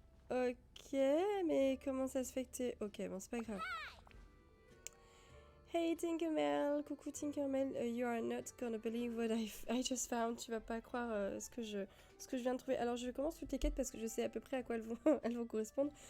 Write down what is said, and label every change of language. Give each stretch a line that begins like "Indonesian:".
French: Ok, mais comment ça se fait que t'es... Ok, bon, c'est pas grave.
English: Hey Tinkermel,
French: coucou Tinkermel,
English: you are not gonna believe what I just found.
French: Tu vas pas croire ce que je viens de trouver. Alors je commence toutes les quêtes parce que je sais à peu près à quoi elles vont correspondre.